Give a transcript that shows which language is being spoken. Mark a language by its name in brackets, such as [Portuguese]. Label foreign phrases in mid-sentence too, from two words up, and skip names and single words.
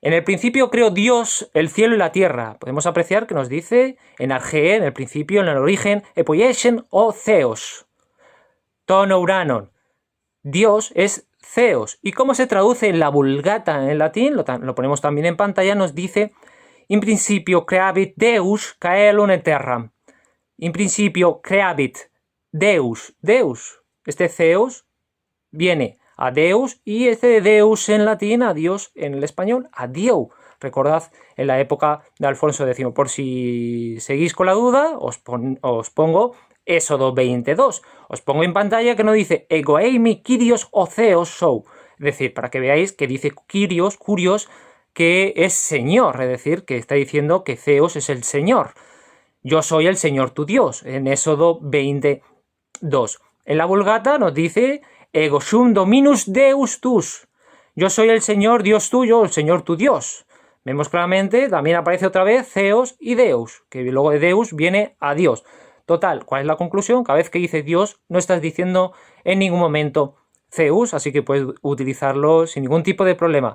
[Spanish] En el principio creó Dios el cielo y la tierra. Podemos apreciar que nos dice [Greek] ἐν ἀρχῇ, [Spanish] en el principio, en el origen, [Greek] ἐποίησεν ὁ θεός. τὸν οὐρανόν. [Spanish] Dios es theos. ¿Y cómo se traduce en la Vulgata en latín? Lo ponemos también en pantalla. Nos dice, [Latin] in principio creabit Deus caelum et terram. In principio creabit Deus. Deus. [Spanish] Este theos viene a Deus y este de Deus en latín, a Dios en el español, a Dieu. Recordad en la época de Alfonso X. Por si seguís con la duda, os pongo Éxodo 22. Os pongo en pantalla que no dice [Greek] ἐγώ εἰμι κύριος ὁ θεός σου. [Spanish] Es decir, para que veáis que dice Kyrios, que es Señor. Es decir, que está diciendo que Theos es el Señor. Yo soy el Señor tu Dios, en Éxodo 22. En la Vulgata nos dice [Latin] ego sum dominus Deus tus. [Spanish] Yo soy el Señor Dios tuyo, el Señor tu Dios. Vemos claramente, también aparece otra vez Theos y Deus, que luego de Deus viene a Dios. Total, ¿cuál es la conclusión? Cada vez que dices Dios, no estás diciendo en ningún momento Zeus, así que puedes utilizarlo sin ningún tipo de problema.